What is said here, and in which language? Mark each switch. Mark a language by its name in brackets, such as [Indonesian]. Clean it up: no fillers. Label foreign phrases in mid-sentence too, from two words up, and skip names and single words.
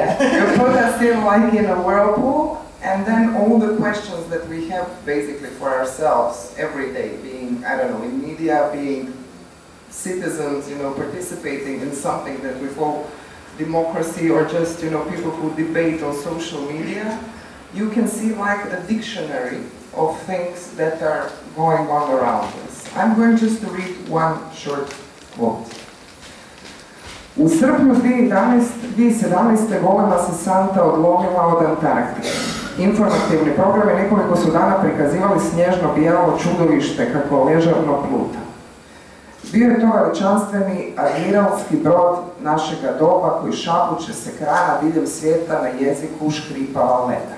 [English] yeah, you put us in like in a whirlpool, and then all the questions that we have basically for ourselves every day, being, I don't know, in media, being citizens, participating in something that we call democracy, or just, people who debate on social media, you can see like a dictionary of things that are going on around us. I'm going just to read one short quote. [Croatian] U srpnju 2017. golema se santa odlomila od Antarktike. Informativni programi nekoliko su dana prikazivali snježno bijelo čudovište kako ležavno pluta. Bio je to veličanstveni admiralski brod našega doba koji šapuće se krana diljem svijeta na jeziku škripava leda.